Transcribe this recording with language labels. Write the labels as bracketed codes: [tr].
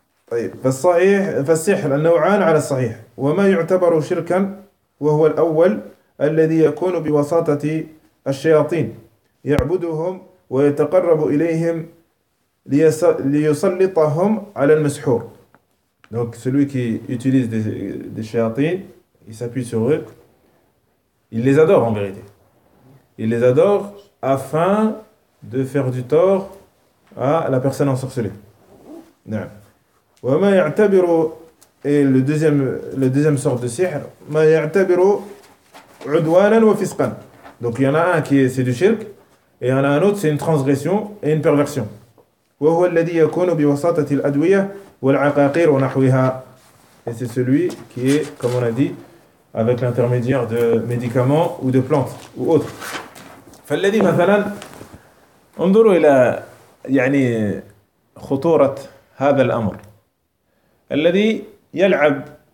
[ar] طيب، فالصحيح فالسحر النوعان على الصحيح، وما يعتبر شركا وهو الأول الذي يكون بواسطة الشياطين يعبدهم ويتقرب إليهم ليسلطهم على المسحور. [fr] donc celui qui utilise des شياطين il s'appuie sur eux, il les adore en vérité, il les adore afin de faire du tort à la personne ensorcelée. [ar] نعم. وما يعتبر [fr] le deuxième sorte de sihr [ar] ما يعتبر عدوانا وفسقا. [fr] donc il y en a un qui est, c'est du shirk, et il y en a un autre c'est une transgression et une perversion. [ar] وهو الذي يكون بواسطة الأدوية والعقاقير ونحوها. [fr] et c'est celui qui est comme on a dit avec l'intermédiaire de médicaments ou de plantes ou autre. [ar] فالذي مثلا انظروا إلى يعني خطورة هذا الأمر، الذي يلعب